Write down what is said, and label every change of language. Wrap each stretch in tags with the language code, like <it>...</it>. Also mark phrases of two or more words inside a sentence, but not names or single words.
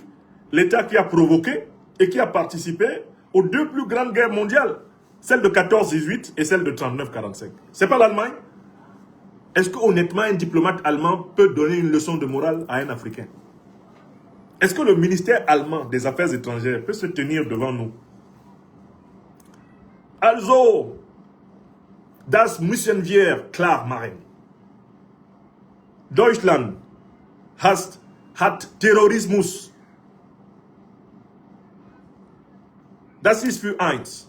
<fr>L'État qui a provoqué et qui a participé aux 2 plus grandes guerres mondiales. Celle de 14-18 et celle de 39-45. C'est pas l'Allemagne? Est-ce qu'honnêtement, un diplomate allemand peut donner une leçon de morale à un Africain? Est-ce que le ministère allemand des Affaires étrangères peut se tenir devant nous?</fr> <de>Also, das müssen wir klar machen. Deutschland hat Terrorismus. Das ist für eins.</de>